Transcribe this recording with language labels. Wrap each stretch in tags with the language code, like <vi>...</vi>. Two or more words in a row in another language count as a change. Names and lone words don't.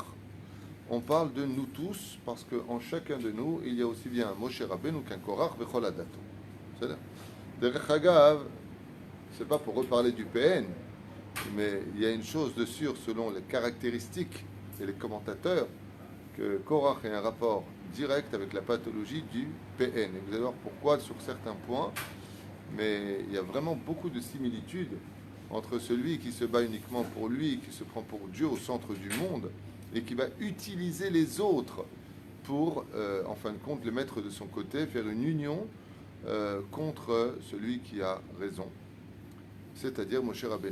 <fr>On parle de nous tous, parce qu'en chacun de nous, il y a aussi bien un Moshe Rabbeinu qu'un</fr> <he>קורח וכל עדתו.</he> <fr>C'est-à-dire,</fr> <he>דרך אגב,</he> <fr>c'est pas pour reparler du PN, mais il y a une chose de sûr, selon les caractéristiques et les commentateurs, que Korach a un rapport direct avec la pathologie du PN. Et vous allez voir pourquoi sur certains points, mais il y a vraiment beaucoup de similitudes entre celui qui se bat uniquement pour lui, qui se prend pour Dieu au centre du monde, et qui va utiliser les autres pour, en fin de compte, les mettre de son côté, faire une union contre celui qui a raison, c'est-à-dire Moshe Rabbeinu.</fr>